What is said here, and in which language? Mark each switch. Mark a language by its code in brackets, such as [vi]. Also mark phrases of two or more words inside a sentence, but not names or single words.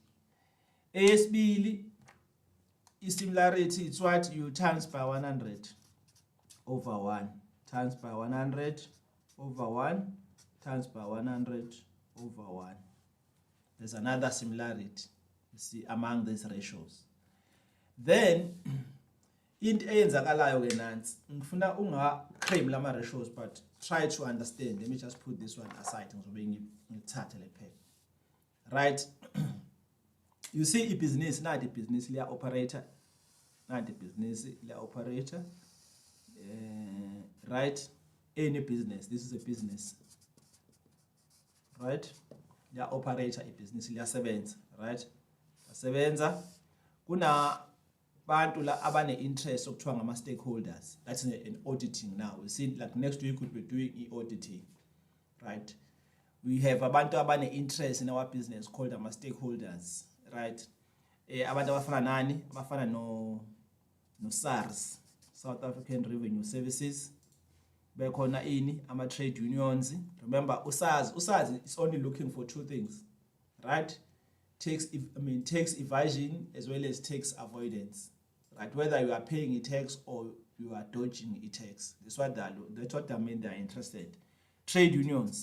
[en] ASB is similarity. It's what you times by 100 over 1 times by 100 over 1 times by 100 over 1. There's another similarity, you see, among these ratios. [zu] Then into eyenzakalayo ke nansi ngifuna ungaclaim lama ratios, [en] but try to understand. Let me just put this one aside [zu] ngizobe ngithathe le phela. [en] Right. You see, a business, not a business, [zu] liya operator, [en] not a business, [zu] liya operator. [en] Right. Any business, this is a business. Right. [zu] Liya operator, [en] a business, [zu] liya sebenza. Right. Sebenza kuna bantu la abane interest okuthiwa ngama stakeholders. [en] That's an auditing now. We see, like next week we could be doing auditing. Right. We have [zu] abantu abane [en] interest in our business called ama stakeholders. Right. [zu] Abantu abafana nani? Abafana no SARS, South African Revenue Services. Bekhona ini ama [en] trade unions. Remember, SARS is only looking for 2 things. Right? Tax evasion as well as tax avoidance. Right? Whether you are paying a tax or you are dodging a tax. That's what they mean they're interested. Trade unions.